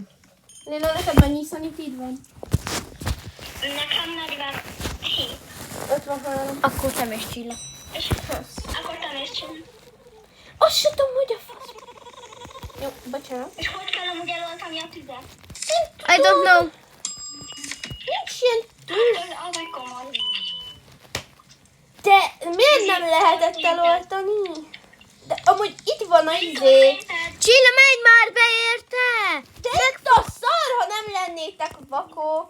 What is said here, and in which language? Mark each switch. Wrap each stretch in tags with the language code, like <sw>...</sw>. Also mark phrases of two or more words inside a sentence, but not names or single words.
<hu>Lilo, neked mennyi szanitid van? Nekem 47. 53. Akkor te is Csilla. És akkor te is csinálj. Azt sem tudom, hogy a fasz. Jó, bocsánat. És hogy kell amúgy eloltani a tüzet?</hu> <en>I don't know.</en> <hu>Nincs ilyen tűz. Az egy komoly. De miért nem lehetett eloltani? De amúgy itt van a izé. Csilla, menj már be érte! De itt a szar, ha nem lennétek vakok.</hu>